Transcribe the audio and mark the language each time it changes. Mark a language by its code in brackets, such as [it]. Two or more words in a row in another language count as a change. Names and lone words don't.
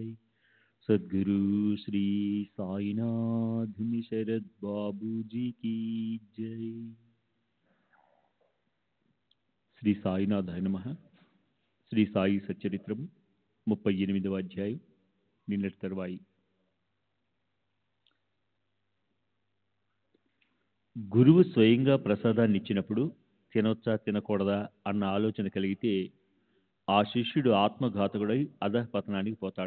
[hi] सद्गुरु श्री साईनाथ शरद बाबू जी की जय। [te] శ్రీ సాయినాథాయ నమః. శ్రీ సాయి సచ్చరిత్రము 38వ అధ్యాయం. నిన్నటి తరువాయి. గురువు స్వయంగా ప్రసాదాన్ని ఇచ్చినప్పుడు తినొచ్చా తినకూడదా అన్న ఆలోచన కలిగితే ఆ శిష్యుడు ఆత్మఘాతకుడై అధఃపతనానికి పోతాడు.